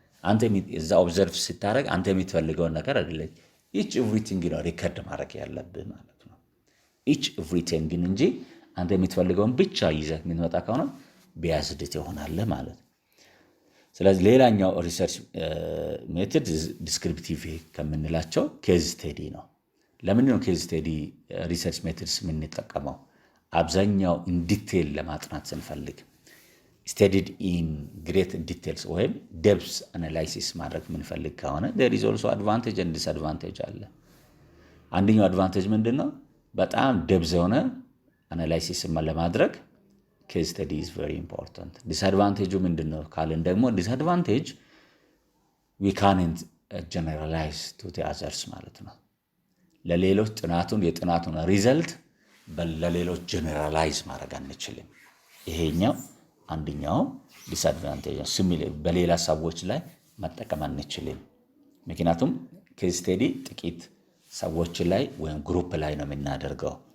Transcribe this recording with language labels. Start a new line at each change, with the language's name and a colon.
Amharic: አንተ እዛ ኦብዘርቭ ስታደርግ አንተ የምትፈልገውን ነገር አይደለም
English: each everything
Amharic: ነው ሪከርድ ማድረግ ያለብህ ማለት ነው። each everything እንጂ አንተ የምትፈልገውን ብቻ ይዘህ የምትመጣ ከሆነ ቢያዝድ ይሆናል ማለት ነው። ስለዚህ ሌላኛው ሪሰርች ሜተድ ዲስክሪፕቲቭ ከምንላቸው ኬዝ ስቴዲ ነው። ለምን ነው ኬዝ ስቴዲ ሪሰርች ሜተድስ የምንጠቀመው? አብዛኛው ኢን ዲቴል ለማጥናት ስንፈልግ
English: studied in great details
Amharic: ወይም
English: depth analysis
Amharic: ማድረግ የምንፈልግ ከሆነ
English: there is also advantage and disadvantage
Amharic: አለ። አንደኛው አድቫንቴጅ ምንድነው? በጣም
English: depth
Amharic: የሆነ
English: analysis
Amharic: ለማድረግ
English: case study is very important.
Amharic: disadvantage ምንድነው ካልን ደግሞ disadvantage
English: we can't generalize to the others
Amharic: ማለት ነው። ለሌሎች የጥናቱን ሪዘልት ለሌሎች ጀነራላይዝ ማድረግ አንችልም። ይሄኛው አንደኛው ዲስአድቫንቴጅ ሲሚላር በሌላ ሰዎች ላይ መጠቀም አንችልም። ምክንያቱም ኬዝ ስቴዲ ጥቂት ሰዎች ላይ ወይም ግሩፕ ላይ ነው የምናደርገው።